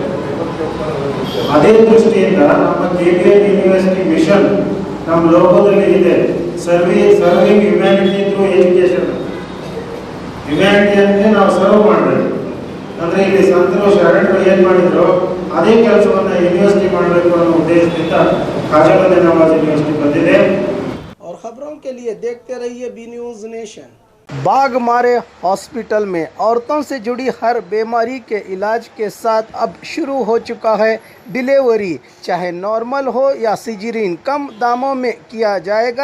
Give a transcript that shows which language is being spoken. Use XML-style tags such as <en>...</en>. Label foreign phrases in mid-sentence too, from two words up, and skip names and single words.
<kn>ಅದೇ ದೃಷ್ಟಿಯಿಂದ ನಮ್ಮ KBN ಯೂನಿವರ್ಸಿಟಿ ಮಿಷನ್ ನಮ್ಮ ಲೋಗೋದಲ್ಲಿ ಇದೆ,</kn> <en>serving humanity through education.</en> <kn>ಹ್ಯುಮ್ಯಾನಿಟಿಯನ್ನೇ ನಾವು ಸರ್ವ್ ಮಾಡಬೇಕು ಅಂದರೆ ಇಲ್ಲಿ ಸಂತರು ಶರಣರು ಏನು ಮಾಡಿದ್ರು ಅದೇ ಕೆಲಸವನ್ನು ಯೂನಿವರ್ಸಿಟಿ ಮಾಡಬೇಕು ಅನ್ನೋ ಉದ್ದೇಶದಿಂದ ಖ್ವಾಜಾ ಬಂದಾ ನವಾಜ್ ಯೂನಿವರ್ಸಿಟಿ ಬಂದಿದೆ.</kn> <hi>और खबरों के लिए देखते रहिए बी न्यूज नेशन। बाघमारे हॉस्पिटल में औरतों से जुड़ी हर बीमारी के इलाज के साथ अब शुरू हो चुका है डिलीवरी, चाहे नॉर्मल हो या सिजरीन, कम दामों में किया जाएगा।</hi>